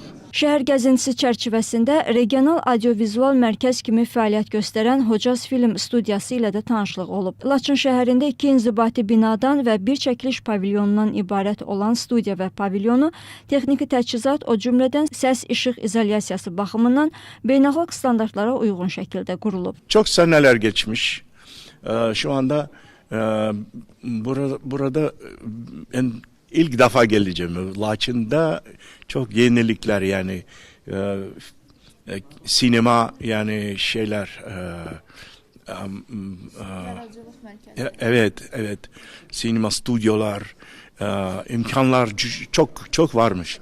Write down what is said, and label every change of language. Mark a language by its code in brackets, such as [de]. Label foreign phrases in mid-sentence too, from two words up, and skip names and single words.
[az] Şəhər gəzintisi çərçivəsində regional audiovizual mərkəz kimi fəaliyyət göstərən Hocaz Film Studiyası ilə də tanışlıq olub. Laçın şəhərində 2 inzibati binadan və bir çəkiliş pavilyonundan ibarət olan studiya və pavilyonu texniki təchizat, o cümlədən səs, işıq izolyasiyası baxımından beynəlxalq standartlara uyğun şəkildə qurulub. [tr] Çok seneler geçmiş. Şu anda burada ilk defa geleceğim. Laçın'da çok yenilikler yani sinema yani şeyler evet sinema stüdyolar imkanlar çok varmış.